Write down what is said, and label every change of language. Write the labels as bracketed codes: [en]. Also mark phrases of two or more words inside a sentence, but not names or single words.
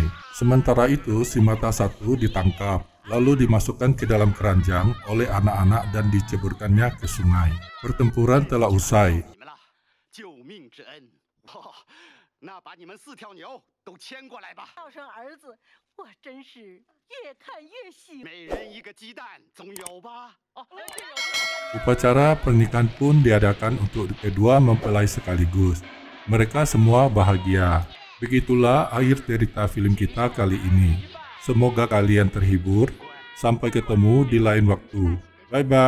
[id] Sementara itu, si Mata Satu ditangkap, lalu dimasukkan ke dalam keranjang oleh anak-anak dan diceburkannya ke sungai. Pertempuran telah usai. [zh] 救命之恩，那把你们4条牛都牵过来吧。要生儿子，我真是越看越喜。每人一个鸡蛋，总有吧？ [id] Upacara pernikahan pun diadakan untuk kedua mempelai sekaligus. Mereka semua bahagia. Begitulah akhir cerita film kita kali ini. Semoga kalian terhibur. Sampai ketemu di lain waktu.